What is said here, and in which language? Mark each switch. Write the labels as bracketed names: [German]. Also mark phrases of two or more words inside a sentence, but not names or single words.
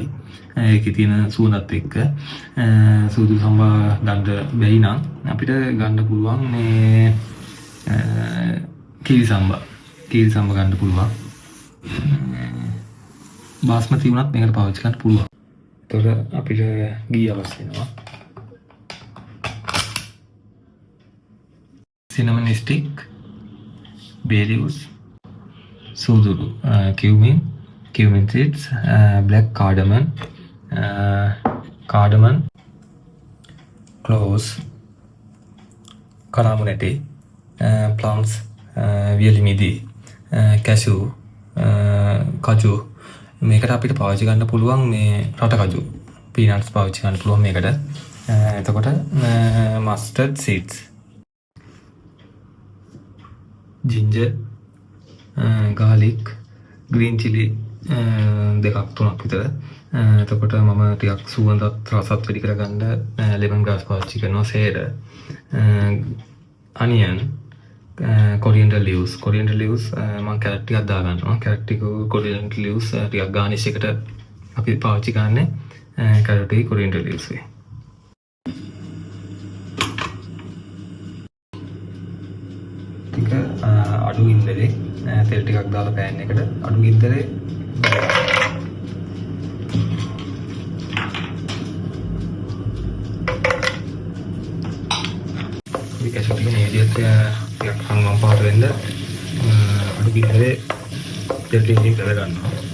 [Sinhala] ඒකේ තියෙන සුවඳත් එක්ක සූදුරු සම්බා ගන්න බැරි නම් අපිට ගන්න පුළුවන් මේ කීරි සම්බා. කීරි සම්බා ගන්න පුළුවන්. බාස්මති වුණත් මේකට පාවිච්චි කරන්න පුළුවන්. එතකොට අපිට ගී අවශ්‍ය වෙනවා. [English] cinnamon stick, bay leaves, suduru, cumin seeds, black cardamom, cloves, karamunati, plums, viyalimidi, cashew, kaju. [Sinhala] මේකට අපිට පාවිච්චි ගන්න පුළුවන් මේ රට කජු. peanuts පාවිච්චි ගන්න පුළුවන් මේකට. එතකොට [English] mustard seeds, ginger, garlic, green chili [Sinhala] දෙකක් තුනක් විතර. එතකොට මම ටිකක් සුවඳත් රසත් වැඩි කරගන්න [English] lemon grass [Sinhala] පාවිච්චි කරනවා. සේර, [English] onion, coriander leaves [Sinhala] මම කැරට් ටිකක් දා ගන්නවා. කැරට් ටික [English] coriander leaves [Sinhala] ටිකක් garnish එකට අපි පාවිච්චි කරන්නේ කැරට් එකේ [English] coriander leaves [Sinhala] වේ. ටික අඩු ගින්දරේ තෙල් ටිකක් දාලා පෑන් එකට අඩු ගින්දරේ මේ කැෂු ටික මේ විදිහට ටිකක් හංගම් පාට වෙන්න අඩු ගින්දරේ තෙල් ටිකකින් කරලා ගන්නවා.